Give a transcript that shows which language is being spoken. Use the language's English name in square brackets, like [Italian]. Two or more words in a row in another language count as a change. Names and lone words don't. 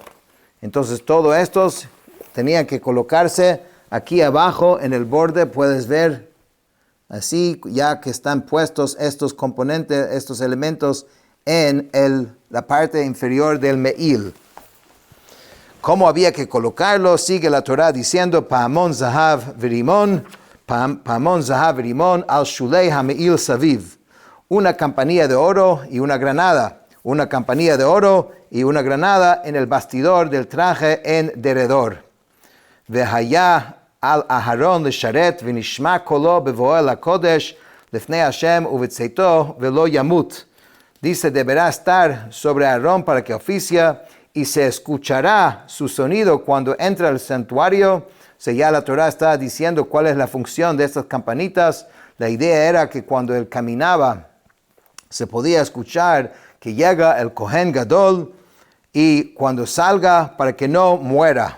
[Spanish] Entonces todos estos tenían que colocarse aquí abajo en el borde, puedes ver así, ya que están puestos estos componentes, estos elementos en la parte inferior del me'il. ¿Cómo había que colocarlo? Sigue la Torah diciendo, [Hebrew] פעמון זהב ורמון, פעמון זהב ורמון על שולי המעיל סביב. [Spanish] Una campanilla de oro y una granada. Una campanilla de oro y una granada en el bastidor del traje en derredor. [Hebrew] והיה על אהרן לשרת ונשמע קולו בבואו לקודש לפני Hashem ובצאתו ולא ימות. [Spanish] Dice, deberá estar sobre Aarón para que oficia y se escuchará su sonido cuando entra al santuario. O sea, ya la Torah está diciendo cuál es la función de estas campanitas. La idea era que cuando él caminaba se podía escuchar que llega el [Hebrew] כהן גדול [Spanish] y cuando salga para que no muera.